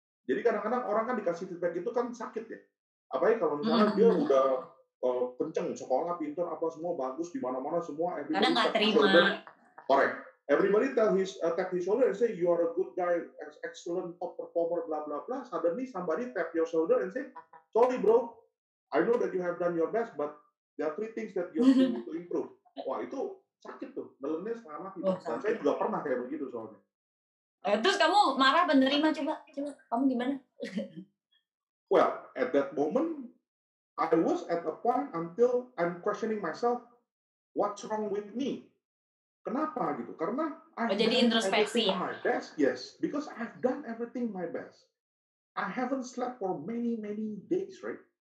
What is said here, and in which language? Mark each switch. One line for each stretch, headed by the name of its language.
Indonesian: Jadi kadang-kadang orang kan dikasih feedback itu kan sakit ya. Apalagi kalau misalnya dia udah kenceng, sekolah, pintar, apa semua bagus di mana-mana semua. Kadang nggak terima.
English: Correct. Everybody tap his shoulder and say you are a good guy, excellent top performer, blah blah blah. Suddenly somebody tap your shoulder and say, sorry bro, I know that you have done your best, but there are 3 things that you need to improve.
Indonesian: Wah itu sakit tuh, dalamnya setengah mati. Dan saya juga pernah kayak begitu soalnya. Terus kamu marah menerima, coba kamu gimana?
English: Well, at that moment, I was at a point until I'm questioning myself, what's wrong with me?
Indonesian: Kenapa gitu? Karena I've jadi
English: done
Indonesian: introspeksi
English: everything my best, yes, because I've done everything my best. I haven't slept for many days, right?